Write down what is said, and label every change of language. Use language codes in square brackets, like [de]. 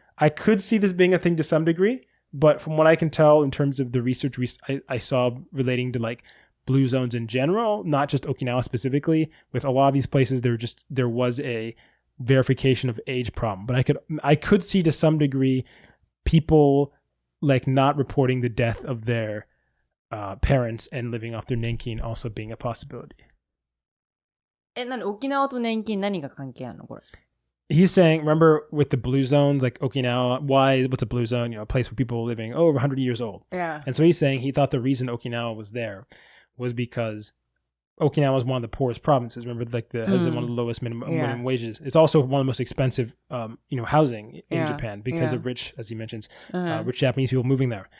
[en] I could see this being a thing to some degree, but from what I can tell in terms of the research I saw relating to like blue zones in general, not just Okinawa specifically, with a lot of these places, there was a verification of age problem. But I could see to some degree people like not reporting the death of their parents and living off their nenkin also being a possibility. [ja] 沖縄と年金何が関係あるのこれ？ [en] he's saying, remember with the blue zones, like Okinawa, what's a blue zone? A place where people are living over 100 years old. Yeah. And so he's saying he thought the reason Okinawa was there was because Okinawa is one of the poorest provinces. Remember, like has one of the lowest minimum wages. It's also one of the most expensive, housing in Japan because of rich, as he mentions, rich Japanese people moving there.